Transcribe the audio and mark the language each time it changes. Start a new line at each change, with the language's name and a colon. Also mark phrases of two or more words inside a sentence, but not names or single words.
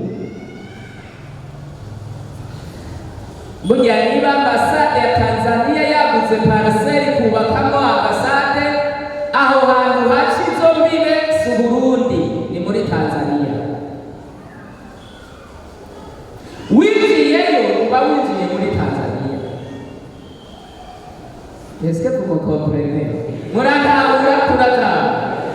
Rundi: Burya niba ambasade ya Tanzania yaguze pariseri kubakamo ambasade, aho hantu haca izo mbibe si Burundi, ni muri Tanzania. Winjiyeyo uba winjiye muri Tanzania.
French: Est-ce que vous me comprenez?
Rundi: Murataha